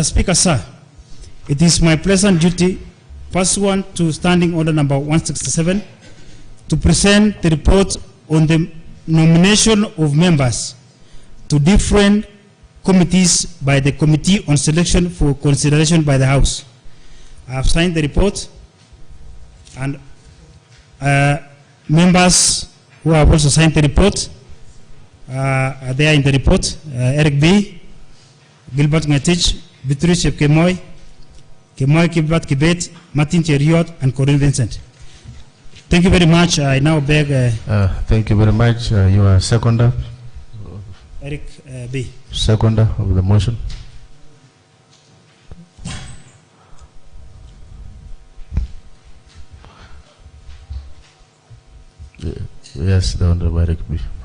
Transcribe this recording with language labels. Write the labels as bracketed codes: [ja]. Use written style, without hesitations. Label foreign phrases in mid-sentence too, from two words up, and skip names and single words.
[en] Speaker, sir, it is my pleasant duty, pursuant to Standing Order number 167, to present the report on the nomination of members to different committees by the Committee on Selection for consideration by the House. I have signed the report, and members who have also signed the report are there in the report. Eric B., Gilbert Ngetich, Beatrice Kemoy, Gilbert Kibet, Martin Cheriot, and Corinne Vincent. Thank you very much. I now beg... thank you very much. You are seconder. Eric B. Seconder of the motion. Yes, the Honorable Eric B.